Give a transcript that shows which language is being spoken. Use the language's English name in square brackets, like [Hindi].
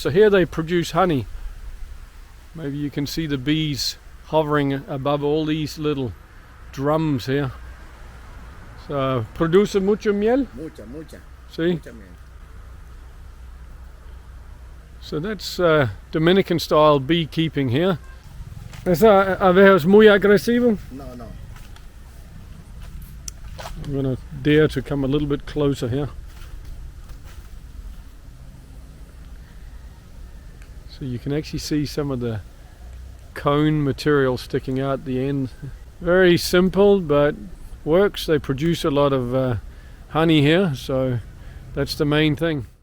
[English] So here they produce honey. Maybe you can see the bees hovering above all these little drums here. [Spanish] So, produce mucho miel? Mucha. [English] See? So that's Dominican style beekeeping here. [Spanish] ¿Esa abeja es muy agresivo? No. [English] I'm going to dare to come a little bit closer here. So you can actually see some of the cone material sticking out the end. Very simple, but works. They produce a lot of honey here, so that's the main thing.